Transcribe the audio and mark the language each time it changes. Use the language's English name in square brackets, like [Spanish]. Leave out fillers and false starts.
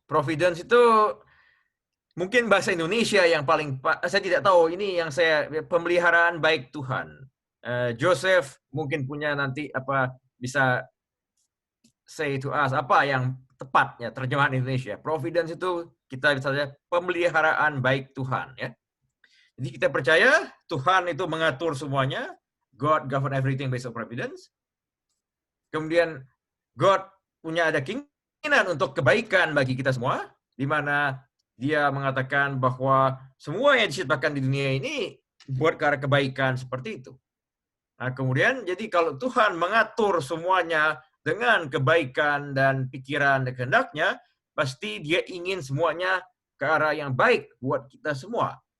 [Indonesian] Providence itu mungkin bahasa Indonesia yang paling, saya tidak tahu, ini yang pemeliharaan baik Tuhan. Joseph mungkin punya nanti bisa [English] say to us [Indonesian] apa yang tepat ya terjemahan Indonesia. Providence itu kita bisa saja pemeliharaan baik Tuhan ya. Jadi kita percaya Tuhan itu mengatur semuanya. [English] God govern everything based on providence. [Indonesian] Kemudian God punya ada keinginan untuk kebaikan bagi kita semua, di mana Dia mengatakan bahwa semua yang diciptakan di dunia ini buat ke arah kebaikan seperti itu. Nah, kemudian jadi kalau Tuhan mengatur semuanya dengan kebaikan dan pikiran dan kehendaknya, pasti Dia ingin semuanya ke arah yang baik buat kita semua.